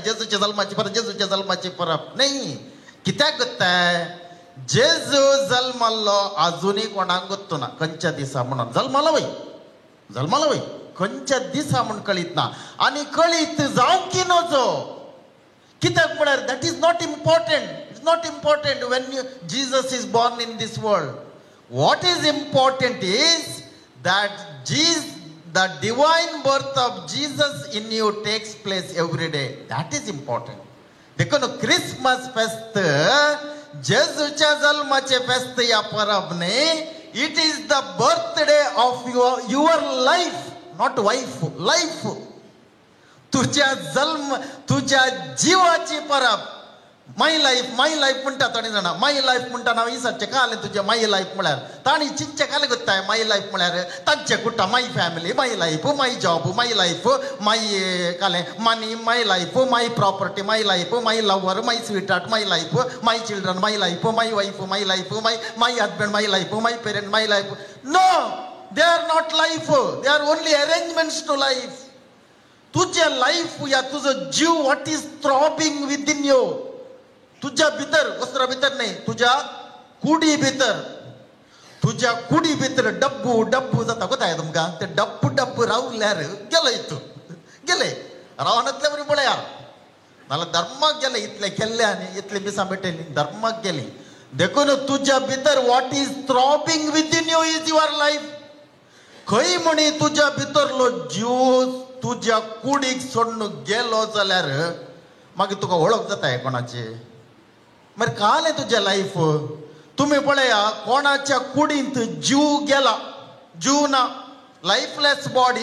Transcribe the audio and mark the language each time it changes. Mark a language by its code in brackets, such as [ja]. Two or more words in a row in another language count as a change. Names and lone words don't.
[kok] जेजूच्या जल्माची परब, जेजूच्या जल्माची परब नाही. कित्याक गोत्ताय, जेजू जल्मल्लो आजुनी कोणाक गोत्तू ना खंयच्या दिसा म्हणून. जल्मलो वय खंयच्या दिसा म्हूण कळीत ना. आनी कळीत जावंकी नजो. कित्याक म्हळ्यार [en] that is not important. it's not important when Jesus is born in this world. what is important is that the divine birth of Jesus in you takes place every day. That is important. [kok] देखो क्रिसमस फेस्त जेजूच्या जल्माचे फेस्त या परब न्ही. [en] it is the birthday of your life, not wife, life. [kok] तुझ्या जल्म, तुझ्या जीवाची परब. [en] my life [kok] म्हणटा थोडी जाणां. [en] my life [kok] म्हणटा हांव विचारचें काले तुजें [en] my life [kok] म्हळ्यार. तांणी चिंतचें काले गोत्ताय [en] my life [kok] म्हळ्यार तांचे कुटा [en] my family, my life, my job, my life, my काले money, my life, my property, my life, my lover, my sweet heart, my life, my children, my life, my wife, my life, my husband, my life, my parent, my life. no, they are not life. they are only arrangements to life. [kok] तुझे लाईफ या तुझं जीव, [en] what is throbbing within you. [kok] तुझ्या भितर, वस्त्रा भितर नाही, तुझ्या कुडी भितर, तुझ्या कुडी भितर डब्बू डब्बू जाता गोताय तुमकां. ते डब्बू डब्बू रावल्यार गेलो इतू गेले रावनातल्या बरी पळया नाल्यार धर्माक गेले. इतले केल्ले आनी इतले दिसां भेटली धर्माक गेली. देखून तुझ्या भितर [en] what is throbbing within you is your life. [kok] खंय म्हणी तुझ्या भितरलो जीव तुझ्या कुडीक सोडून गेलो जाल्यार मागीर तुका वळख जाताय कोणाची. मागीर कालें तुजें लाईफ. तुमी पळया कोणाच्या कुडींत जीव गेला, जीव ना, [en] lifeless body.